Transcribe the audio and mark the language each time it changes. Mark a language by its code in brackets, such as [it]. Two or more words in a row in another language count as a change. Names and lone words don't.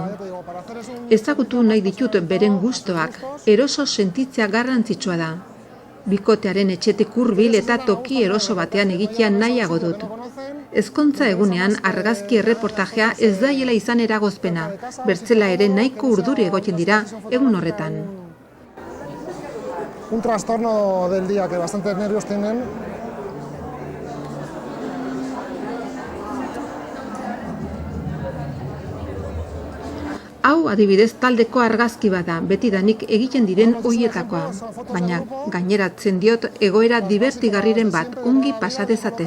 [eu] Ezagutu nahi ditut beren gustoak, eroso sentitzea garrantzitsua da. Bikotearen etxetik hurbil eta toki eroso batean egitea nahiago dut. Ezkontza egunean argazki erreportajea ez daiela izan eragozpena, bertzela ere nahiko urduri egoten dira egun horretan. [es] Un trastorno del día que bastantes nervios tienen. [eu] Hau adibidez taldeko argazki bada, betidanik egiten diren hoietakoa, baina gaineratzen diot egoera divertigarriren bat ongi pasa dezaten.